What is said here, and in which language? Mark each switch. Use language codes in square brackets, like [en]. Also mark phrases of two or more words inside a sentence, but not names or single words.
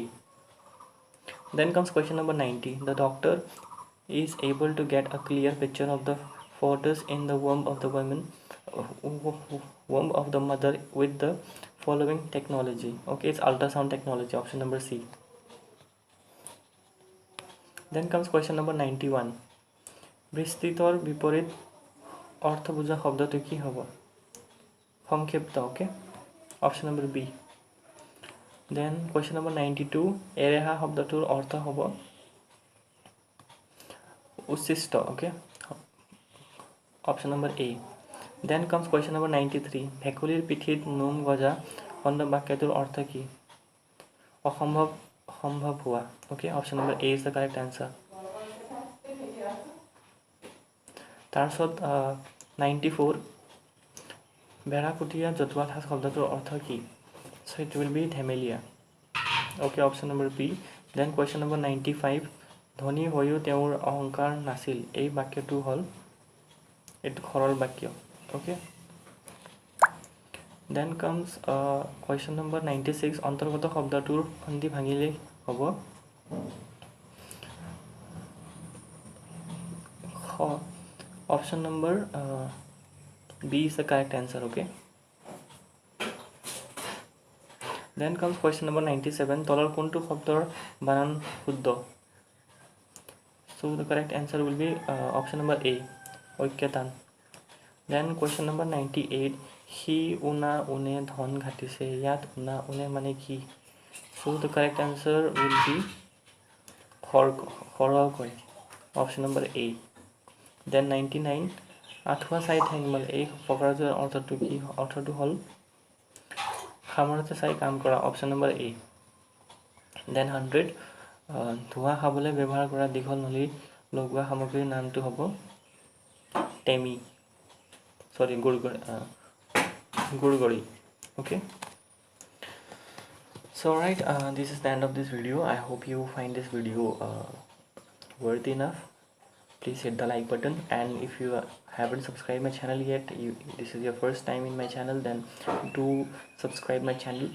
[en] Then comes question number 90. The doctor is able to get a clear picture of the fetus in the womb of the womb of the mother with the following technology. Okay, it's ultrasound technology, option number C. Then comes question number 91. [bn] বিস্তৃতর বিপরীত অর্থ বোঝা শব্দটি কি হ'ব? সংক্ষিপ্ত. [en] Okay, option number B. Then question number 92. [as] এৰেহা শব্দটোৰ অৰ্থ হ'ব উচ্ছিষ্ট. [en] Okay, option number A. Then comes question number 93. [as] ভেকুলীৰ পিঠিত নোম গজা খণ্ড বাক্যটোৰ অৰ্থ কি? অসম্ভৱ সম্ভৱ হোৱা. [en] Okay, option number A is the correct answer. [as] তাৰপিছত 94. বেৰাকুটীয়া জতুৱা ঠাঁচ শব্দটোৰ অৰ্থ কি? [en] So it will be ধেমেলীয়া. Okay, option number B. Then question number 95. [as] ধনী হৈও তেওঁৰ অহংকাৰ নাছিল. এই বাক্যটো হ'ল এইটো সৰল বাক্য. [en] Okay. Then comes question number 96. [as] অন্তৰ্গত শব্দটোৰ সন্ধি ভাঙিলে হ'ব [en] option number B is the correct answer. Okay. Then comes question number 97. [as] তলৰ কোনটো শব্দৰ বানান শুদ্ধ? [en] So the correct answer will be option number A, ঐক্যতান. Then question number 98. [as] সি উনা উনে ধন ঘাটিছে. ইয়াত উনা উনে মানে কি? [en] So the correct answer will be খৰকৈ, option number A. Then 99. [as] আঠুৱা চাই ঠেংমাল. এই ফকৰাটোৰ অৰ্থটো কি? অৰ্থটো হ'ল সামৰতে চাই কাম কৰা, [en] option number A. Then 100. [as] ধোঁৱা খাবলৈ ব্যৱহাৰ কৰা দীঘল নলী লগোৱা সামগ্ৰীৰ নামটো হ'ব টেমি, [en] sorry, গুড়গড়ি. Okay. So right, this is the end of this video. I hope you find this video worthy enough. Please hit the like button, and if you haven't subscribed my channel yet, this is your first time in my channel, then do subscribe my channel.